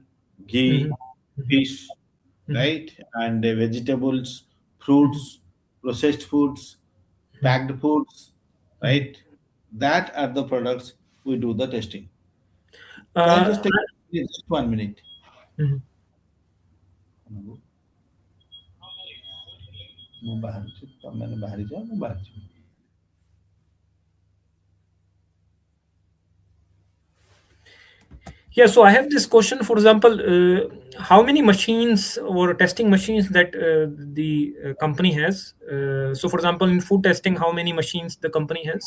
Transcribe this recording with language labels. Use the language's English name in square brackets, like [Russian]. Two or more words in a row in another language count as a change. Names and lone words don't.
[English] Mhm. ghee, Mhm. fish, Mhm. right, and vegetables, Mhm. fruits, processed foods, Mhm. packed foods, Mhm. right? That are the products we do the testing. Can I uh, just take just 1 minute? mhm. [Odia] ମୁଁ ବାହାରୁଛି ତମେମାନେ ବାହାରି ଯାଅ ମୁଁ ବାହାରୁଛି [English] Yeah, so I have this question. For example, how many machines or testing machines that the company has? So, for example, in food testing, how many machines the company has?